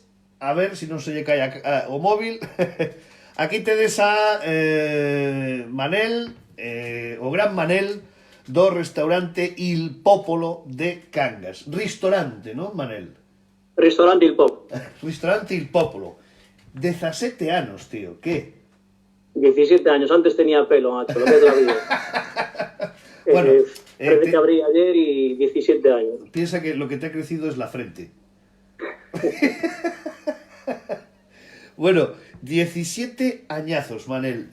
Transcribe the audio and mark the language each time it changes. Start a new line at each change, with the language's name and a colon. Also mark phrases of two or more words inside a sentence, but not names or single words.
Galician: A ver se non se lle cae o móvil. Aquí tedes a Manel, o gran Manel, do restaurante Il Popolo de Cangas. Ristorante, non, Manel? Restaurante Il Popolo. Restaurante Il Popolo. 17 anos, tío, ¿qué?
Spanish: 17 años, antes tenía pelo, macho, lo que es la vida. Bueno, parece que abrí ayer y 17 años. Piensa que lo que te ha crecido es la frente. Bueno, 17 añazos, Manel.